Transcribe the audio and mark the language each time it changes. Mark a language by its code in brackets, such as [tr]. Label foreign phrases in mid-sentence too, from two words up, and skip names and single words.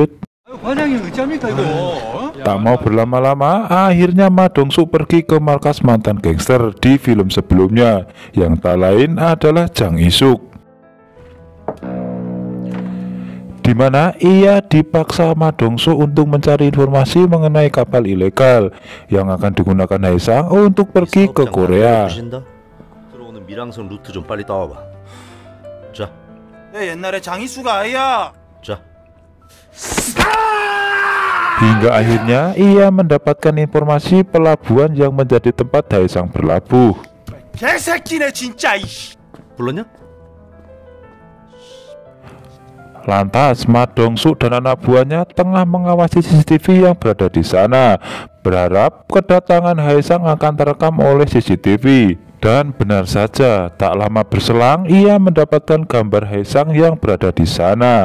[id] Tak mau berlama-lama, akhirnya Ma Dongsu pergi ke markas mantan gangster di film sebelumnya, yang tak lain adalah Jang Isuk, di mana ia dipaksa Ma Dongsu untuk mencari informasi mengenai kapal ilegal yang akan digunakan Haesang untuk pergi ke Korea. [ko] 들어오는 밀항선 루트 좀 빨리 따와봐. 자. 내 옛날에 장이수가 아이야. 자. [id] Hingga akhirnya ia mendapatkan informasi pelabuhan yang menjadi tempat Haesang berlabuh. [ko] 개새끼네 진짜. 불렀냐? [id] Lantas Ma Dongsu dan anak buahnya tengah mengawasi CCTV yang berada di sana, berharap kedatangan Haesang akan terekam oleh CCTV. Dan benar saja, tak lama berselang ia mendapatkan gambar Haesang yang berada di sana.